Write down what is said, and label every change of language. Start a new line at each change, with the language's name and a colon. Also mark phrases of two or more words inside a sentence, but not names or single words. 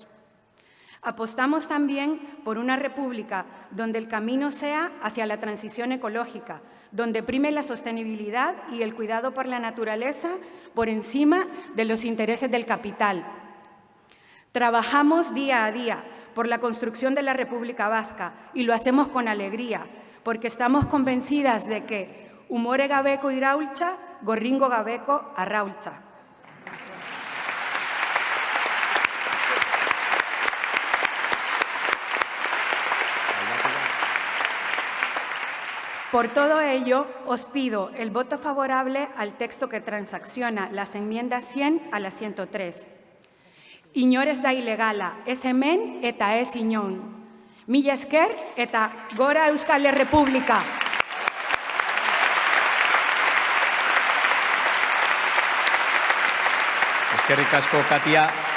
Spanish: Apostamos también por una república donde el camino sea hacia la transición ecológica, donde prime la sostenibilidad y el cuidado por la naturaleza por encima de los intereses del capital. Trabajamos día a día por la construcción de la República Vasca y lo hacemos con alegría, porque estamos convencidas de que
Basque: umore gabeko iraultza, gorringo gabeko arraultza.
Spanish: Por todo ello, os pido el voto favorable al texto que transacciona las enmiendas 100 a la 103.
Basque: Inor ez da ilegala, ez hemen eta ez inon. Mila esker eta gora Euskal Errepublika! Eskerrik asko, Katia.